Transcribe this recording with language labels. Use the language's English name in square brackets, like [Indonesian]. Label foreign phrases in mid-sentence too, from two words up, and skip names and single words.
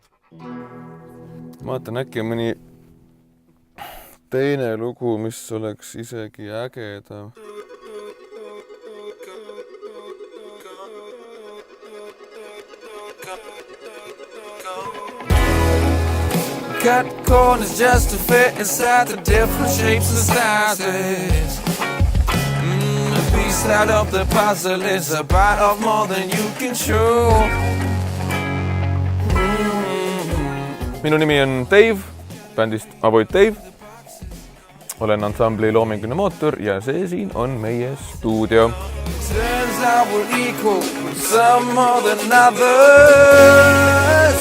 [Estonian] Ma vaatan äkki mõni teine lugu, mis oleks isegi ägeda. [English] Cut corners just to fit inside the different shapes and sizes. The piece out of the puzzle is a part of more than you can show. [Estonian] Minu nimi on Dave, bändist Avoid Dave. Olen ansambli Loominguline Mootor ja see siin on meie stuudio. [English] Turns out we're equal, some more than others.